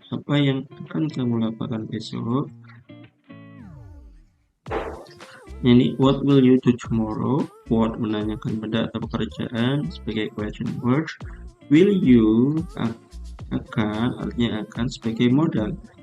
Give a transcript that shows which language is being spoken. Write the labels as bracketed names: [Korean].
[Indonesian] Apa yang akan kamu lakukan besok? [English] Ini what will you do tomorrow? [Indonesian] What menanyakan benda atau pekerjaan sebagai question word. [English] Will you [Indonesian] akan artinya akan sebagai modal.